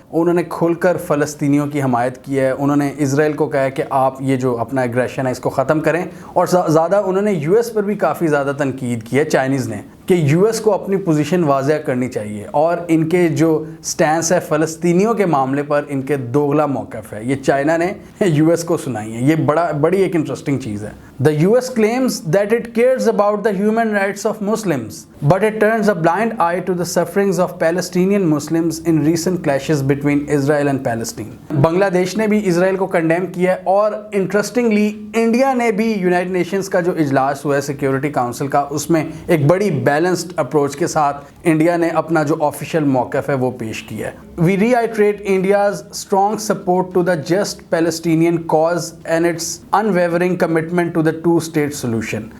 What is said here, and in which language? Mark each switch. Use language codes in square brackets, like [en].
[ur] انہوں نے کھل کر فلسطینیوں کی حمایت کی ہے. انہوں نے اسرائیل کو کہا ہے کہ آپ یہ جو اپنا ایگریشن ہے اس کو ختم کریں, اور زیادہ انہوں نے US پر بھی کافی زیادہ تنقید کی ہے چائنیز نے کہ US کو اپنی پوزیشن واضح کرنی چاہیے, اور ان کے جو سٹینس ہے فلسطینیوں کے معاملے پر ان کے دوغلا موقف ہے یہ چائنا نے US کو سنائی ہے. یہ بڑی ایک انٹرسٹنگ چیز ہے. [en] The US claims that it cares about the human rights of Muslims, but it turns a blind eye to the sufferings of Palestinian Muslims in recent clashes between Israel and Palestine. [ur] بنگلہ دیش نے بھی اسرائیل کو condemn کیا ہے, اور interestingly India نے بھی United nations کا جو اجلاس ہوا ہے سیکیورٹی کاؤنسل کا اس میں ایک بڑی بیلنسڈ اپروچ کے ساتھ انڈیا نے اپنا جو آفیشیل موقف ہے وہ پیش کیا ہے. [en] We reiterate India's strong support to the just Palestinian cause and its unwavering commitment to the 2-state solution.